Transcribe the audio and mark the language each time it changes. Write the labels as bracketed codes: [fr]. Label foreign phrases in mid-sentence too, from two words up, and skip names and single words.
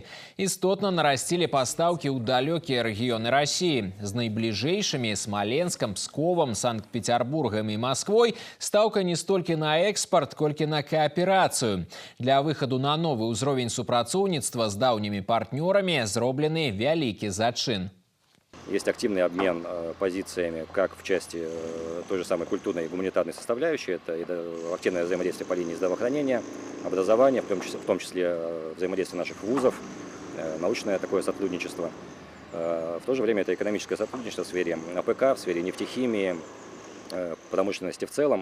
[be] Істотна нарасцілі пастаўкі ў далёкія рэгіёны Расіі. З найбліжэйшымі – Смаленскам, Псковам, Санкт-Петербургам і Масквой стаўка не столькі на экспарт, колькі на кааперацыю. Для выхаду на новы ўзровень супрацоўніцтва з даўнімі партнёрамі зроблены вялікі зачин. [ru] Есть активный обмен позициями как в части той же самой культурной и гуманитарной составляющей. Это активное взаимодействие по линии здравоохранения, образования, в том числе взаимодействие наших вузов, научное такое сотрудничество. В то же время это экономическое сотрудничество в сфере АПК, в сфере нефтехимии, промышленности в целом.